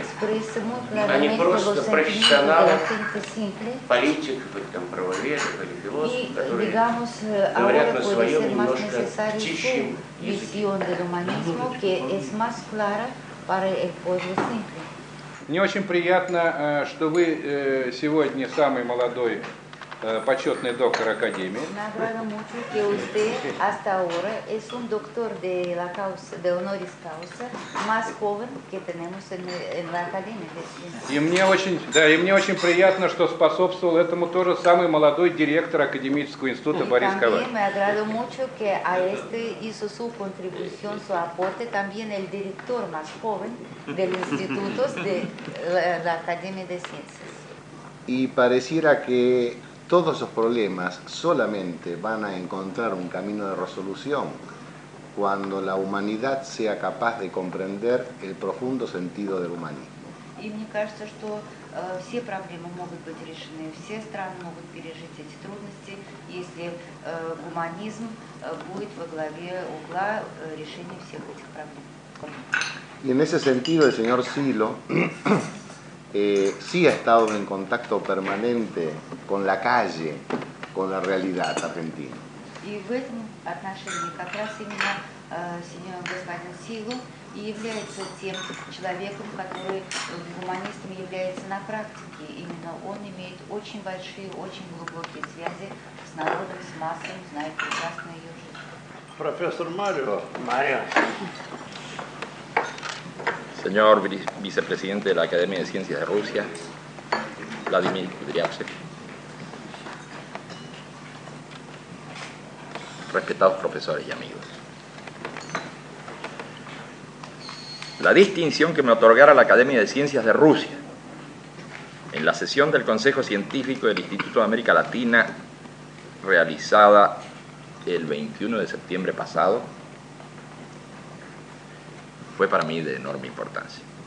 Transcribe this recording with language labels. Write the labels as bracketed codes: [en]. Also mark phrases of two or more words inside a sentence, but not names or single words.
[ru] А не просто профессионалов, политиков, или там правоверов, или философов, которые говорят на своем немножко тихим языке. Мне очень приятно, что вы сегодня самый молодой почетный доктор Академии. [es] Me agrada mucho que usted hasta ahora es un doctor de la causa, de [la] honoris causa [es] más joven que tenemos en la Academia de Ciencias. [ru] И мне очень приятно, что способствовал этому тоже самый молодой директор Академического института Борис Коваль. [es] También me agrada mucho que a este hizo su contribución, su aporte también el director más joven del instituto de la Academia de Ciencias. Y pareciera que todos esos problemas solamente van a encontrar un camino de resolución cuando la humanidad sea capaz de comprender el profundo sentido del humanismo. [ru] И мне кажется, что все проблемы могут быть решены, все страны могут пережить эти трудности, если гуманизм будет во главе угла решения всех этих проблем. [es] Y en ese sentido el señor Silo sí ha estado en contacto permanente con la calle, con la realidad argentina. [ru] И в этом отношении как раз именно господин Силу и является тем человеком, который гуманистом является на практике. Именно он имеет очень большие, очень глубокие связи с народом, с массой, знает прекрасно ее жизнь. Профессор Марио. [es] Mario, señor vicepresidente de la Academia de Ciencias de Rusia, Vladimir Kudryavtsev, respetados profesores y amigos. La distinción que me otorgara la Academia de Ciencias de Rusia en la sesión del Consejo Científico del Instituto de América Latina realizada el 21 de septiembre pasado fue para mí de enorme importancia.